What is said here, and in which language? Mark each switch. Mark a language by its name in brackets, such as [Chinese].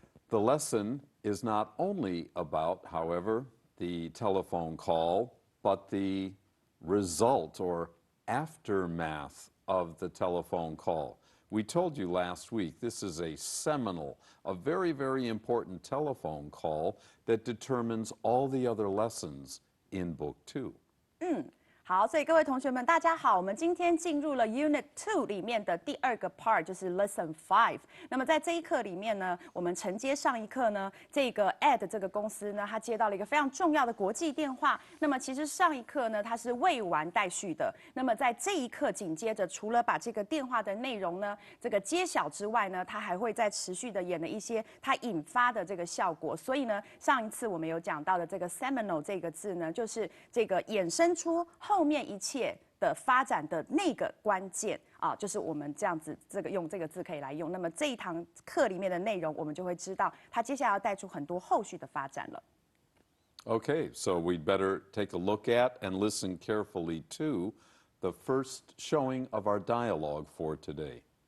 [English] The lesson is not only about, however, the telephone call, but the result or aftermath of the telephone call. We told you last week this is a seminal, a very, very important telephone call that determines all the other lessons in Book 2. [Chinese] 好，所以各位同学们，大家好，我们今天进入了 Unit 2里面的第二个 part， 就是 Lesson 5。那么在这一课里面呢，我们承接上一课呢，这个 Ed 这个公司呢，它接到了一个非常重要的国际电话。那么其实上一课呢，它是未完待续的。那么在这一课紧接着，除了把这个电话的内容呢，这个揭晓之外呢，它还会再持续的演了一些它引发的这个效果。所以呢，上一次我们有讲到的这个 seminal 这个字呢，就是这个衍生出后面一切的发展的那个关键啊，就是我们这样子用这个字可以来用。那么这一堂课里面的内容，我们就会知道它接下来要带出很多后续的发展了。 [English] Okay, so we'd better take a look at and listen carefully to the first showing of our dialogue for today.